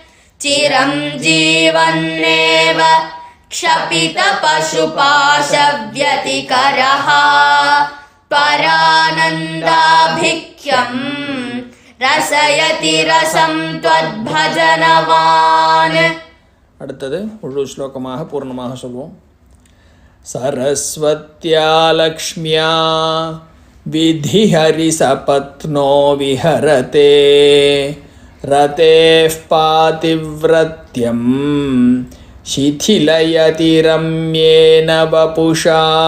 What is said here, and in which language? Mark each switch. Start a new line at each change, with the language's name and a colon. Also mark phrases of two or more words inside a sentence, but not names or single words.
Sanskrit: चिरञ्जीवन्नेव क्षपितपशुपाशव्यतिकरः परानन्दाभिख्यं रसयति रसं त्वद्भजनवान्.
Tamil: அடுத்தது முழு ஸ்லோகமாக பூர்ணமாக சொல்வோம்.
Sanskrit: सरस्वत्या लक्ष्म्या विधिहरि सपत्नो विहरते रतेः पातिव्रत्यं शिथिलयति रम्येन वपुषा.